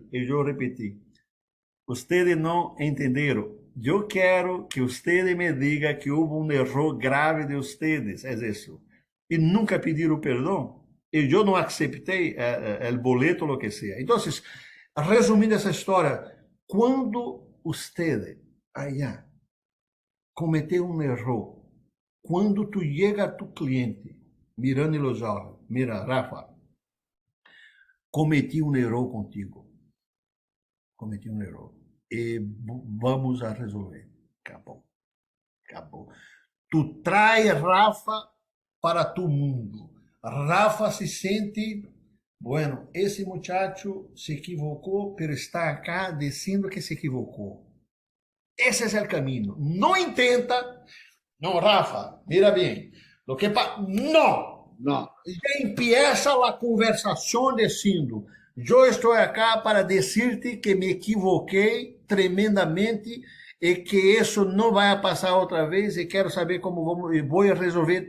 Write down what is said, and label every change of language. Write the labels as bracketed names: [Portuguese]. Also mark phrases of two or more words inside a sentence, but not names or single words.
[Portuguese] E eu repeti, vocês não entenderam. Eu quero que vocês me digam que houve um erro grave de vocês. É isso. E nunca pediram perdão. E eu não aceitei o boleto, o que seja. Então, resumindo essa história, quando [Spanish] usted allá [Portuguese] cometeu um erro, quando tu chega a tu cliente, [Spanish] mirando em los olhos, [Portuguese] mira, Rafa, cometi um erro contigo. Cometi um erro. E [Spanish] vamos a resolver. [Portuguese] Acabou. Acabou. Tu traz Rafa para tu mundo. Rafa se sente, bueno, [Spanish] esse muchacho se equivocou, pero está acá [Portuguese] dizendo que se equivocou. Esse é o caminho. Não intenta. Não, Rafa, mira bem. [Spanish] Lo que [Portuguese] não. [Spanish] No. Já empieza [Portuguese] a conversação dizendo, eu estou acá para dizer-te que me equivoquei tremendamente e que isso não vai passar outra vez e quero saber como vou resolver.